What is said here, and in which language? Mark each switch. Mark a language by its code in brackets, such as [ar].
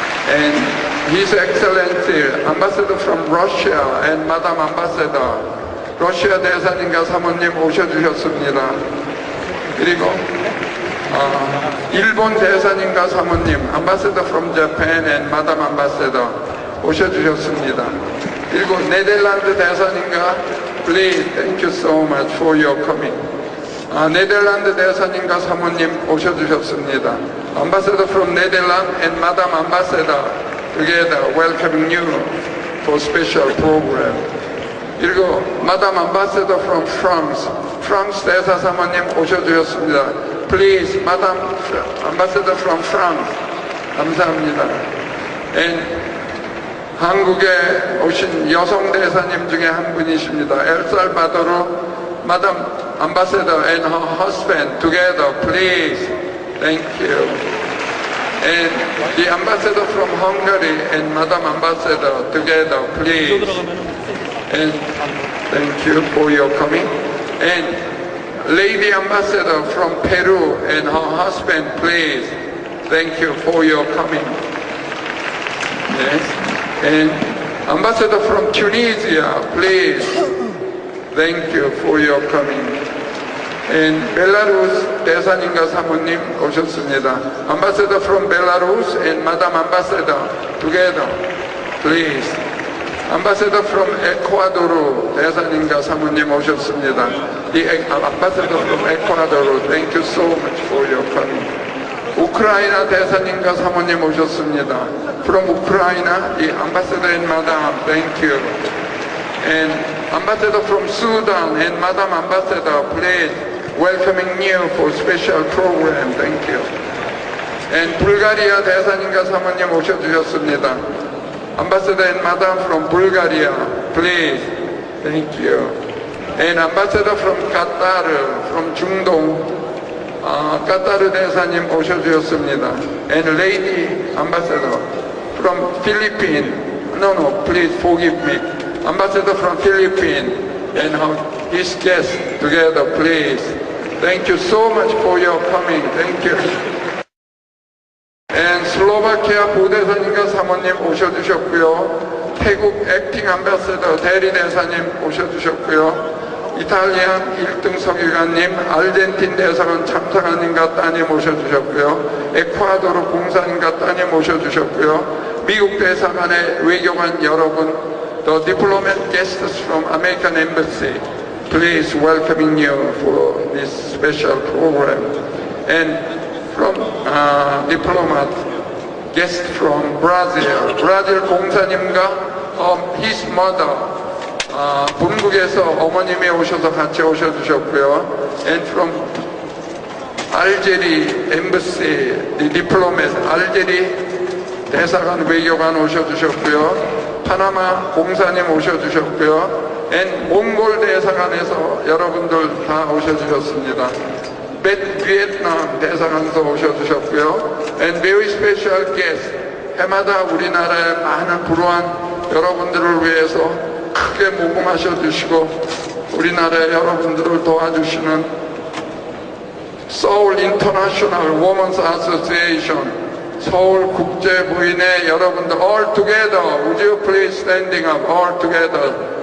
[en] And His Excellency Ambassador from Russia and Madam Ambassador, [ko] 러시아 대사님과 사모님 오셔주셨습니다. 그리고 일본 대사님과 사모님, [en] Ambassador from Japan and Madam Ambassador [ko] 오셔주셨습니다. 그리고 네덜란드 대사님과 [en] Please, thank you so much for your coming. [ko] 네덜란드 대사님과 사모님 오셔주셨습니다. [en] Ambassador from Netherlands and Madam Ambassador together welcoming you for special program. [ko] 그리고 [en] Madam Ambassador from France, [ko] 프랑스 대사 사모님 오셔주셨습니다. [en] Please, Madam Ambassador from France. [ko] 감사합니다. [en] And [ko] 한국에 오신 여성 대사님 중에 한 분이십니다. [en] 엘살바도르 Madam Ambassador and her husband together, please. Thank you. And the Ambassador from Hungary and Madam Ambassador together, please. And thank you for your coming. And Lady Ambassador from Peru and her husband, please. Thank you for your coming. Yes. And Ambassador from Tunisia, please. Thank you for your coming. And [ko] Belarus 대사님과 사모님 오셨습니다. [en] Ambassador from Belarus and Madam Ambassador together, please. Ambassador from Ecuador [ko] 대사님과 사모님 오셨습니다. [en] The Ambassador from Ecuador, thank you so much for your coming. [ko] 우크라이나 대사님과 사모님 오셨습니다. [en] From Ukraine, the Ambassador and Madam, thank you. And Ambassador from Sudan and Madam Ambassador, please, welcoming you for special program, thank you. And [ko] 불가리아 대사님과 사모님 오셔주셨습니다. [en] Ambassador and Madam from Bulgaria, please, thank you. And Ambassador from Qatar, from 중동, [ko] 까타르 대사님 오셔주셨습니다. [en] And Lady Ambassador from Philippines, no, please forgive me. Ambassador from Philippines and his guests together, please. Thank you so much for your coming. Thank you. And [ko] 슬로바키아 부대사님과 사모님 오셔주셨고요. 태국 액팅 암바사더 대리 대사님 오셔주셨고요. 이탈리안 1등 서기관님, 아르헨틴 대사관 참사관님과 따님 오셔주셨고요. 에콰도르 공사님과 따님 오셔주셨고요. 미국 대사관의 외교관 여러분, [en] the diplomat guests from American Embassy, please welcoming you for this special program. And from diplomat, guest from Brazil. [ko] 브라질 공사님과 [en] his mother, [ko] 본국에서 어머님이 오셔서 같이 오셔주셨고요. [en] And from [ko] 알제리 [en] embassy, the diplomat, [ko] 알제리 대사관 외교관 오셔주셨고요. 파나마 공사님 오셔주셨고요. [en] and [ko] 몽골 대사관에서 여러분들 다 오셔주셨습니다. 베트남 대사관에서 오셔주셨고요. [en] and very special guest, [ko] 해마다 우리나라의 많은 불우한 여러분들을 위해서 크게 모금하셔 주시고 우리나라의 여러분들을 도와주시는 Seoul International Women's Association, 서울 국제 부인의 여러분들 [en] all together, would you please standing up all together?